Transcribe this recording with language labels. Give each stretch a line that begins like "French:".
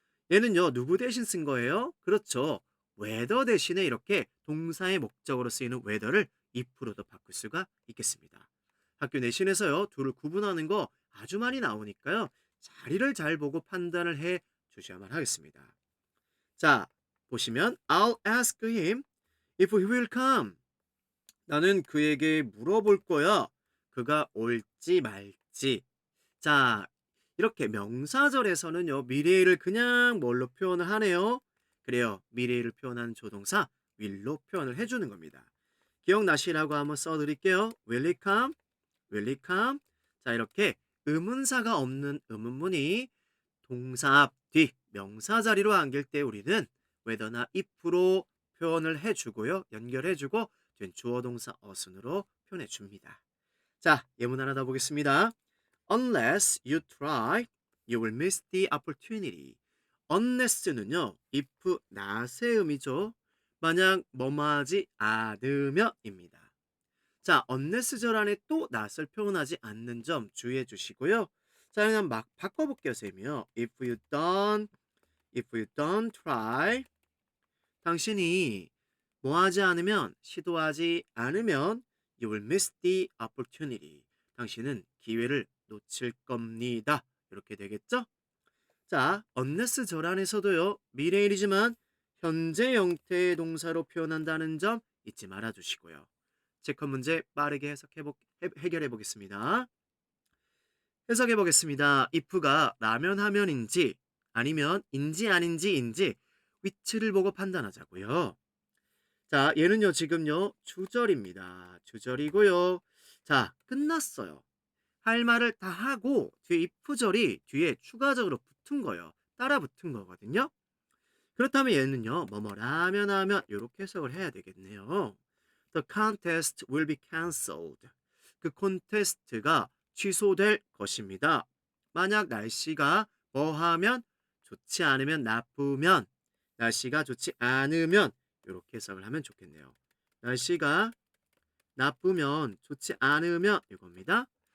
Korean: 얘는요 누구 대신 쓴 거예요? 그렇죠. whether 대신에 이렇게 동사의 목적으로 쓰이는 whether를 if로도 바꿀 수가 있겠습니다. 학교 내신에서요 둘을 구분하는 거 아주 많이 나오니까요. 자리를 잘 보고 판단을 해 주셔야만 하겠습니다. 자, 보시면
English: I'll ask him if he will come.
Korean: 나는 그에게 물어볼 거야. 그가 올지 말지. 자, 이렇게 명사절에서는요. 미래일을 그냥 뭘로 표현을 하네요. 그래요. 미래일을 표현한 조동사 will로 표현을 해주는 겁니다. 기억나시라고 한번 써드릴게요.
English: Will he come? Will he come?
Korean: 자, 이렇게 의문사가 없는 의문문이 동사 앞, 뒤, 명사 자리로 안길 때 우리는 whether나 if로 표현을 해주고요. 연결해주고 된 주어 동사 어순으로 표현해줍니다. 자, 예문 하나 더 보겠습니다.
English: Unless you try, you will miss the opportunity.
Korean: unless는요. if, not의 의미죠. 만약 뭐뭐하지 않으면입니다. 자, unless절 안에 또 not을 표현하지 않는 점 주의해 주시고요. 자, 그냥 막 바꿔볼게요, 쌤이요.
English: If you don't try,
Korean: 당신이 뭐 하지 않으면, 시도하지 않으면
English: you will miss the opportunity.
Korean: 당신은 기회를 놓칠 겁니다. 이렇게 되겠죠? 자, unless 절 안에서도요. 미래일이지만 현재 형태의 동사로 표현한다는 점 잊지 말아 주시고요. 체크 문제 빠르게 해결해 보겠습니다. 해석해 보겠습니다. if가 라면 하면인지 아니면 인지 아닌지인지 위치를 보고 판단하자고요. 자, 얘는요 지금요 주절입니다. 주절이고요. 자, 끝났어요. 할 말을 다 하고 뒤에 if절이 뒤에 추가적으로 붙은 거예요. 따라 붙은 거거든요. 그렇다면 얘는요 뭐뭐라면 하면 이렇게 해석을 해야 되겠네요.
English: The contest will be cancelled.
Korean: 그 콘테스트가 취소될 것입니다. 만약 날씨가 뭐하면 좋지 않으면 나쁘면 날씨가 좋지 않으면 이렇게 해석을 하면 좋겠네요. 날씨가 나쁘면 좋지 않으면 이겁니다.